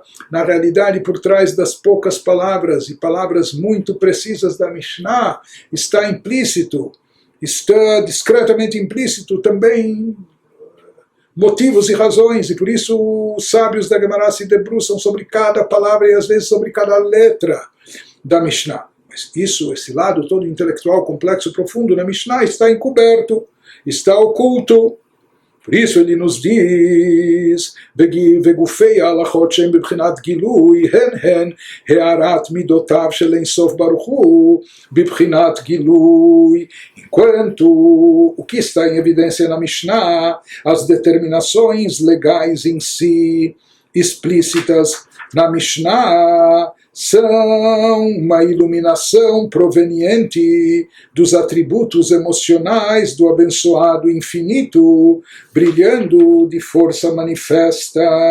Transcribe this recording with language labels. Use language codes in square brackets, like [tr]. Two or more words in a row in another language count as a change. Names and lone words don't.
[pt] Na realidade, por trás das poucas palavras, e palavras muito precisas da Mishnah, está implícito, está discretamente implícito também motivos e razões, e por isso os sábios da Gemara se debruçam sobre cada palavra e às vezes sobre cada letra da Mishnah. Mas isso, esse lado todo intelectual, complexo, profundo na Mishnah está encoberto, está oculto. Por isso ele nos diz, [he] וגופי ההלכות שהם בבחינת גילוי, הן הערת מידותיו של אין סוף ברוך הוא בבחינת גילוי. [pt] Enquanto o que está em evidência na Mishnah, as determinações legais em si, explícitas na Mishnah, são uma iluminação proveniente dos atributos emocionais do abençoado infinito, brilhando de força manifesta.